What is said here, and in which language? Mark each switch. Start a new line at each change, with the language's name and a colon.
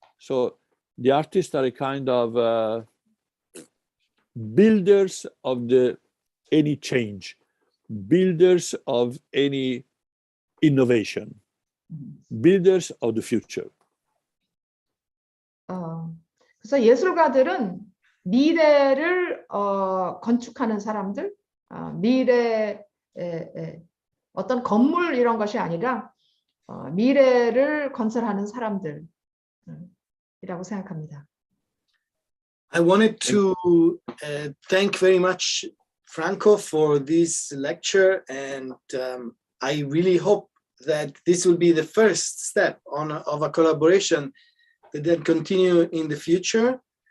English: So the artists are a kind of builders of any change, builders of any innovation, builders of the future.
Korean: 그래서 예술가들은 미래를 건축하는 사람들, 미래의 어떤 건물 이런 것이 아니라 미래를 건설하는 사람들이라고 생각합니다.
English: I wanted to thank very much Franco for this lecture, and I really hope that this will be the first step of a collaboration that then continue in the future.